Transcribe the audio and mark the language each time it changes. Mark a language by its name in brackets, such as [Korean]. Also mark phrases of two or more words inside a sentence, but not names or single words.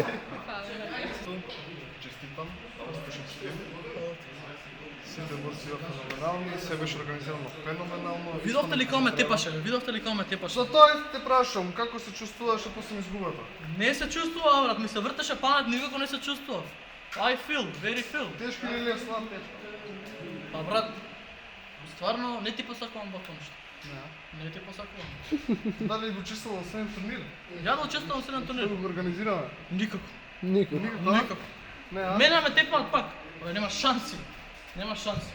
[Macedonian] Честитам, успешен стрим. Сите борци беа феноменални, се беше организирано феноменално. Видовте ли кога ме тепаше? Видовте ли кога ме тепаше? За тоа те прашам, како се чувствуваше после изгубата? Не се чувствува, брат, ми се вртеше памет, никако не се чувствува. [English] I feel, very feel. [Macedonian] Тешко или лесно? Тешко. Па брат, стварно не ти посакувам вакво нешто. Не ти посакувам. Дали го учествувал во 7 турнир? Ја да учествувам во 7 турнир. Што го организираме? Никако. Никој. Никако. Не, а? Мене ме тепнат пак. Бе, нема шанси. Нема шанси.